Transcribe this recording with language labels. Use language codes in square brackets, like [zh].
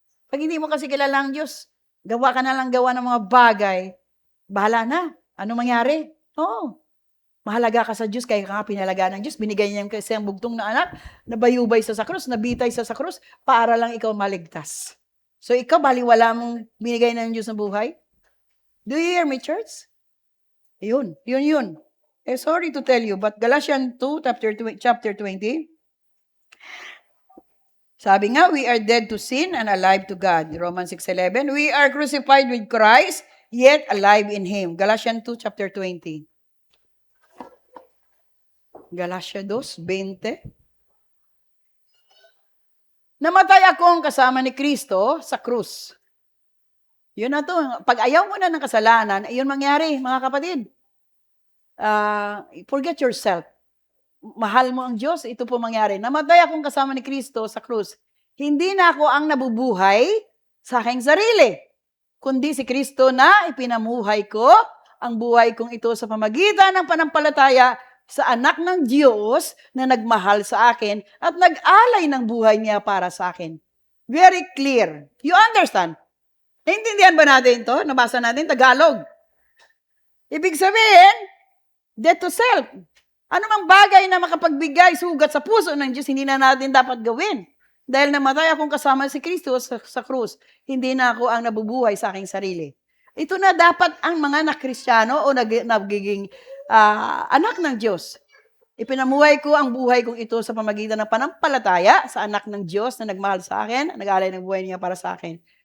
[tl] Pag hindi mo kasi kilala ang Diyos, gawa ka na lang gawa ng mga bagay, bahala na. Ano mangyari? Oo. Mahalaga ka sa Diyos, kaya ka nga pinalaga ng Diyos. Binigay niya kasi ang bugtong na anak, nabayubay sa krus, nabitay sa krus, para lang ikaw maligtas. So ikaw, baliwala mong binigay ng Diyos ng buhay? [en] Do you hear me, church? Yun. Sorry to tell you, but Galatians 2, chapter 20, [tl] sabi nga, [en] we are dead to sin and alive to God. Romans 6:11, we are crucified with Christ, yet alive in Him. Galatians 2, chapter 20. Galatia 2:20. [tl] Namatay akong kasama ni Kristo sa krus. Yun na to. Pag ayaw mo na ng kasalanan, yun mangyari, mga kapatid. [en] Forget yourself. [tl] Mahal mo ang Diyos, ito po mangyari. Namatay akong kasama ni Kristo sa krus. Hindi na ako ang nabubuhay sa aking sarili, kundi si Kristo na ipinamuhay ko ang buhay kong ito sa pamagitan ng panampalataya sa anak ng Diyos na nagmahal sa akin at nag-alay ng buhay niya para sa akin. [en] Very clear. You understand? [tl] Naintindihan ba natin ito? Nabasa natin Tagalog. Ibig sabihin, [en] death to self. [tl] Ano mang bagay na makapagbigay sugat sa puso ng Diyos, hindi na natin dapat gawin. Dahil namatay akong kasama si Kristo sa krus, hindi na ako ang nabubuhay sa aking sarili. Ito na dapat ang mga nakristyano o nagiging anak ng Diyos. Ipinamuhay ko ang buhay kong ito sa pamagitan ng panampalataya sa anak ng Diyos na nagmahal sa akin, nag-alay ng buhay niya para sa akin.